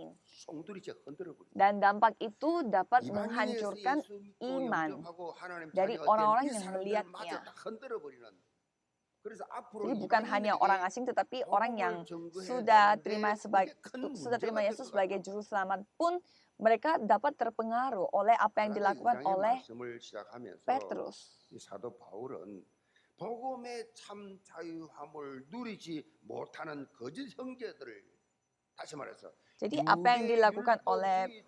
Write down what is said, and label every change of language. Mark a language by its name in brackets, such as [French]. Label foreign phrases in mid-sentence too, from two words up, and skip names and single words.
[Indonesian] Dan dampak itu dapat menghancurkan iman dari orang-orang yang melihatnya. Jadi bukan hanya orang asing, tetapi orang yang sudah terima Yesus sebagai juru selamat pun mereka dapat terpengaruh oleh apa yang dilakukan oleh Petrus. [Korean] 복음의 참 자유함을 누리지 못하는 거짓 형제들을 다시 말해서 [Indonesian] jadi apa yang dilakukan oleh